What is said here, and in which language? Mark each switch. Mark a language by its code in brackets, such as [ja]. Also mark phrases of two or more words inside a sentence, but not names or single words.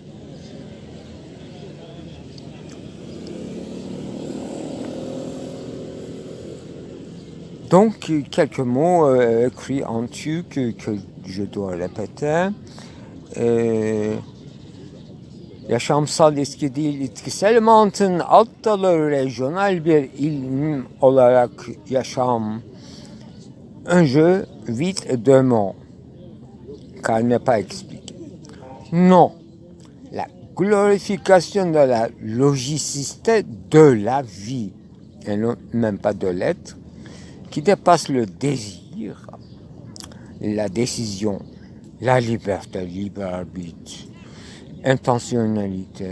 [fr] Donc, quelques mots écrits en turc que je dois répéter. [tr] yaşamsal etki değil, itkisel mantığın alt dalı rejyonel bir ilim olarak yaşam. [fr] Un jeu vide de mots, car n'est pas expliqué. Non, la glorification de la logicité de la vie, et non même pas de l'être, qui dépasse le désir, la décision, la liberté, libre arbitre, intentionnalité,